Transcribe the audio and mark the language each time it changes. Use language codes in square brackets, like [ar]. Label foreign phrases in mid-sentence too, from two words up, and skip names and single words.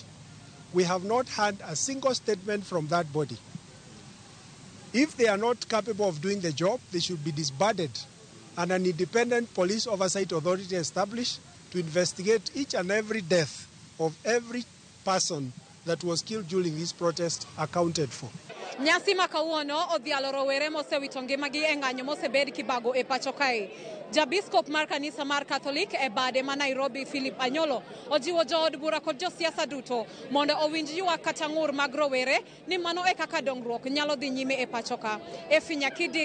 [en] We have not had a single statement from that body. If they are not capable of doing the job, they should be disbanded and an independent police oversight authority established to investigate each and every death of every person that was killed during this protest accounted for. [luo] Nyasi makauono odhialo rowere mosewito ngimagi e ng'anyo mosebed kibago e pacho kae. Jabiskop mar kanisa mar Catholic e bade ma Nairobi Philip Anyolo ojiwo jood bura kod josiasa duto mondo owinj ywak kata ng'ur mag rowere ni mano e kaka dongruok nyalo dhi nyime e pachoka.